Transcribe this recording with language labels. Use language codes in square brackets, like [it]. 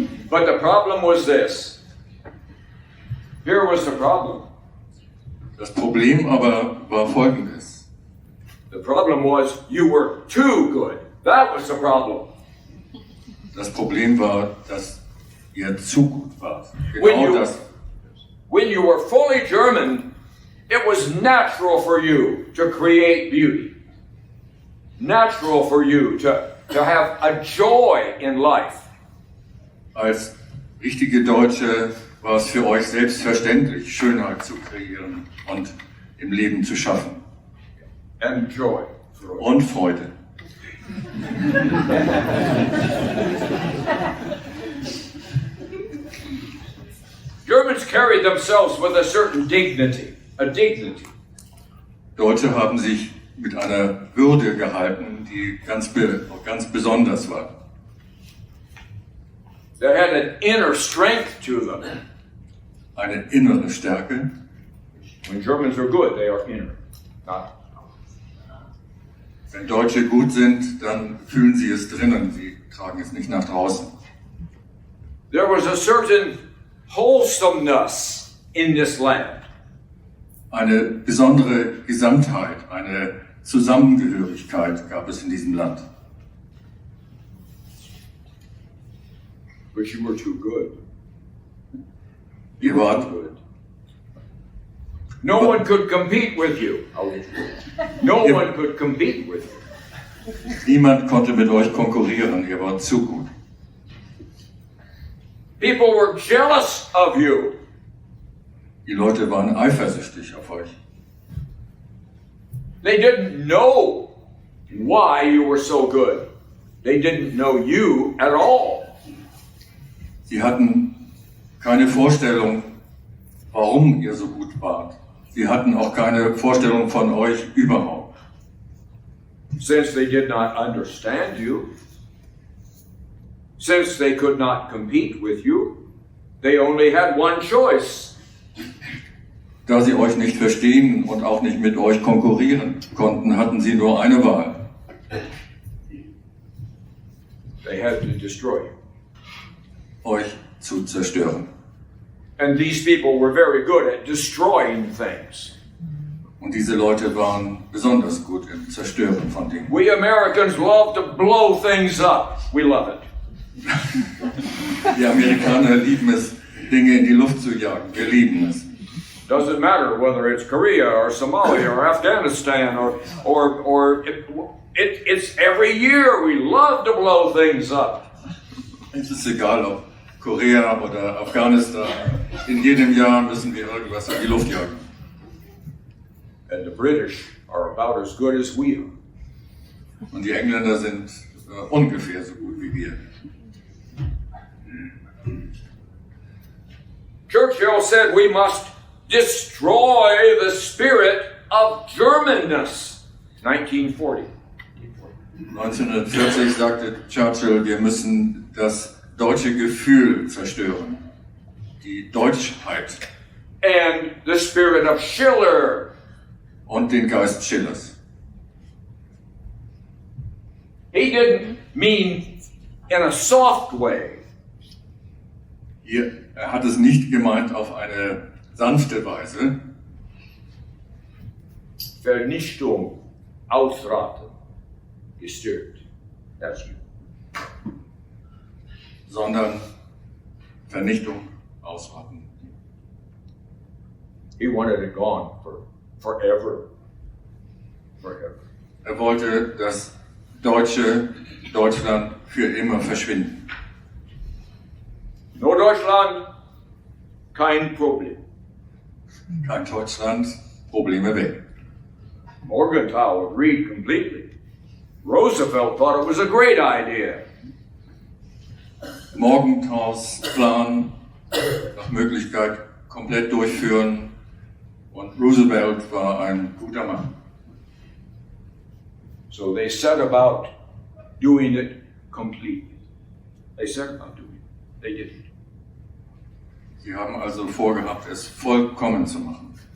[en] But the problem was this. Here was the problem. [de] Das Problem aber war folgendes. [en] The problem was you were too good. That was the problem. [de] Das Problem war, dass ihr zu gut wart. [en] When [de] Genau [en] you- [de] das. [en] When you were fully German, it was natural for you to create beauty. Natural for you to have a joy in life. [de] Als richtige Deutsche war es für euch selbstverständlich, Schönheit zu kreieren und im Leben zu schaffen. [en] And joy. [de] Und Freude. [en] Germans carried themselves with a certain dignity, a dignity. [de] Deutsche haben sich mit einer Würde gehalten, die ganz besonders war. [en] They had an inner strength to them. [de] Eine innere Stärke. [en] When Germans are good, they are inner. Not [de] Wenn Deutsche gut sind, dann fühlen sie es drinnen, sie tragen es nicht nach draußen. [en] There was a certain wholesomeness in this land. [de] Eine besondere Gesamtheit, eine Zusammengehörigkeit gab es in diesem Land. [en] But you were too good. [de] Ihr wart, [en] Good. No one could compete with you. No one could compete with you. [de] niemand konnte mit euch konkurrieren, ihr wart zu gut. [en] People were jealous of you. [de] Die Leute waren eifersüchtig auf euch. [en] They didn't know why you were so good. They didn't know you at all. [de] Sie hatten keine Vorstellung, warum ihr so gut wart. Sie hatten auch keine Vorstellung von euch überhaupt. [en] Since they did not understand you, since they could not compete with you, they only had one choice. [de] Da sie euch nicht verstehen und auch nicht mit euch konkurrieren konnten, hatten sie nur eine Wahl. [en] They had to destroy you. [de] Euch zu zerstören. [en] And these people were very good at destroying things. [de] Und diese Leute waren besonders gut im Zerstören von Dingen. [en] We Americans love to blow things up. We love it. [de] Die Amerikaner lieben es, Dinge in die Luft zu jagen. Wir lieben es. [en] Doesn't matter whether it's Korea or Somalia or Afghanistan or it's every year we love to blow things up. [de] Es ist egal, ob Korea oder Afghanistan. In jedem Jahr müssen wir irgendwas in die Luft jagen. [en] And the British are about as good as we are. [de] Und die Engländer sind ungefähr so gut wie wir. [en] Churchill said we must destroy the spirit of Germanness. 1940. [de] 1940 sagte Churchill, wir müssen das deutsche Gefühl zerstören. Die Deutschheit. [en] And the spirit of Schiller. [de] Und den Geist Schillers. [en] He didn't mean in a soft way. [de] Er hat es nicht gemeint auf eine sanfte Weise, Vernichtung, ausraten, gestört. [en] That's you. [de] sondern Vernichtung, Ausrotten. [en] He wanted it gone forever. Forever. [de] Er wollte das Deutschland für immer verschwinden. [en] No Deutschland, [de] kein Problem. Kein Deutschland, Probleme weg. [en] Morgenthau agreed completely. Roosevelt thought it was a great idea. [de] Morgenthaus Plan nach Möglichkeit komplett durchführen und Roosevelt war ein guter Mann. [en] So they set about doing it completely. They set about doing it. They did it. [de] Sie haben also vorgehabt, es vollkommen zu machen.